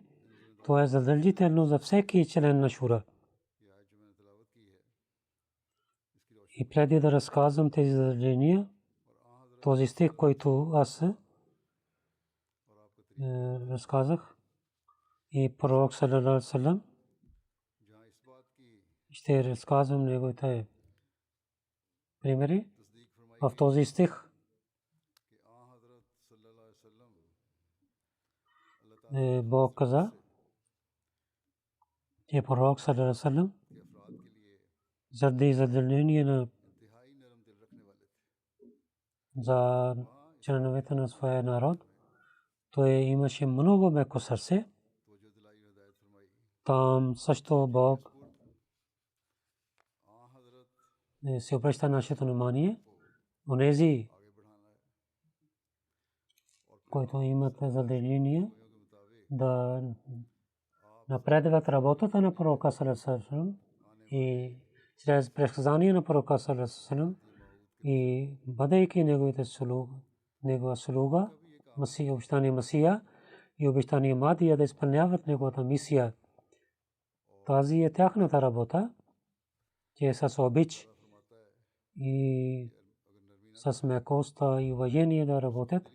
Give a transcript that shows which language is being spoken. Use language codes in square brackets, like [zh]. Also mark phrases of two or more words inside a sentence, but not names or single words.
[bg] Това е задължително за всеки член на шура. И преди да разказвам тези задължения, този стих, който аз разказах, и пророк [ar] صلى الله عليه وسلم, [bg] ще разказвам неговите примери. В този стих Бог каза, че пророк [ar] صلى الله عليه وسلم [bg] заради задължение на за членовете на своя народ, той имаше много меко сърце. Там също Бог се обръща нашето внимание. Онези, които имат задължение да напредват работата на пророка [ar] صلى الله عليه وسلم [bg] и чрез предсказания на пророка [ar] صلى الله عليه وسلم [bg] и бъдейки негова слуга, Масия, обещания Масия и обещания Мадия да изпълняват неговата мисия. Тази е тяхната работа, че с обич и с мекоста и уважение да работят.